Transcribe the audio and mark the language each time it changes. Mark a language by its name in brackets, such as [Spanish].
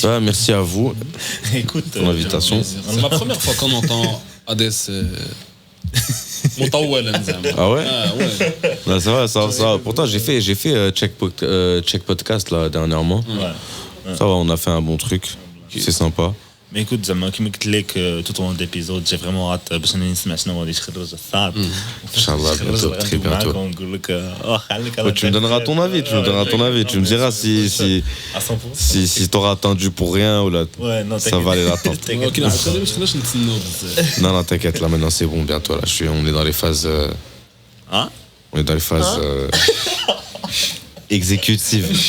[French] Merci à vous. Écoute pour l'invitation. La première fois qu'on entend Hades [Arabic] مطولا زعما. [French] Ah ouais? ouais. Non, ça va, ça va. Pourtant, j'ai fait Check Podcast là dernièrement. Ouais. Ça va, on a fait un bon truc. C'est sympa. Mais écoute, [Arabic] زعما كيما قلت لك [French] tout au long d'épisode j'ai vraiment hâte [Arabic] باش نسمع شنو غادي يخرج الصاد. [French] Inch'Allah, bientôt, très bientôt. [Arabic] نقول لك خليك [French] Tu me donneras ton avis, tu me diras si t'auras attendu pour rien ou là, Ouais, non, ça valait l'attente. [Arabic] ولكن عاوتاني ما خصناش نتسناو بزاف. [French] Non, t'inquiète, là maintenant c'est bon, bientôt là, on est dans les phases, Hein? on est dans les phases exécutives.